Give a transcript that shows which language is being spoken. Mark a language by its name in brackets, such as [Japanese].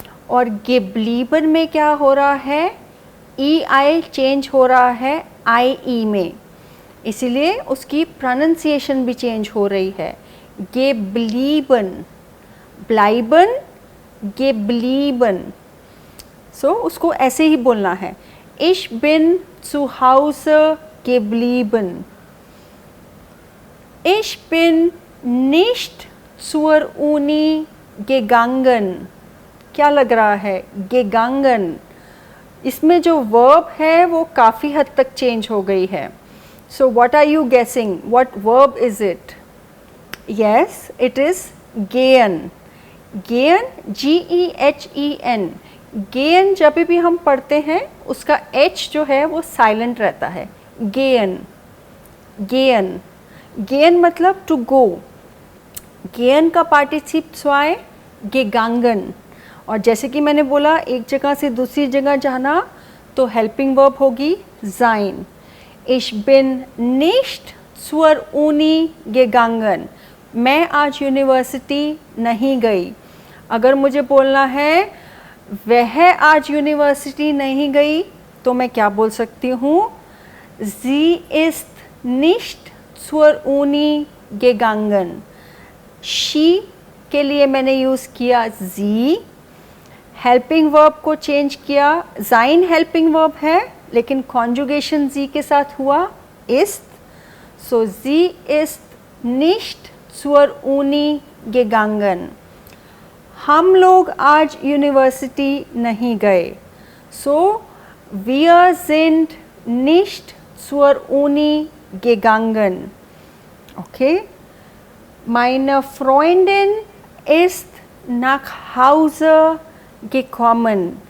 [Hindi] और geblieben में क्या हो रहा है? EI चेंज हो रहा है IE में, इसीलिए उसकी प्रोनाउंसिएशन भी चेंज हो रही है. [German] geblieben, bleiben, geblieben. [Hindi] सो उसको ऐसे ही बोलना है. [German] Ich bin zu Hause geblieben. Ich bin nicht zur Uni gegangen. [Hindi] क्या लग रहा है? gegangen. इसमें जो वर्ब है वो काफ़ी हद तक चेंज हो गई है. [English] So what are you guessing? What verb is it? Yes, it is gehen. [German] gehen, GEHEN. [Hindi] gehen जब भी हम पढ़ते हैं उसका H जो है वो साइलेंट रहता है. [German] gehen, gehen. [Hindi] gehen मतलब टू गो. gehen का पार्टिसिप zwei gegangen. और जैसे कि मैंने बोला एक जगह से दूसरी जगह जाना तो हेल्पिंग वर्ब होगी sein. [German] Ich bin nicht zur Uni gegangen. [Hindi] मैं आज यूनिवर्सिटी नहीं गई. अगर मुझे बोलना है वह आज यूनिवर्सिटी नहीं गई तो मैं क्या बोल सकती हूँ? [German] Sie ist nicht zur Uni gegangen. [Hindi] She के लिए मैंने यूज़ किया sie. हेल्पिंग वर्ब को चेंज किया. sein हेल्पिंग वर्ब है लेकिन कॉन्जुगेशन जी के साथ हुआ ist. [German] सो sie ist nicht zur Uni gegangen. [Hindi] हम लोग आज यूनिवर्सिटी नहीं गए. [German] सो wir sind nicht zur Uni gegangen. Okay. Meine Freundin ist nach Hause gekommen.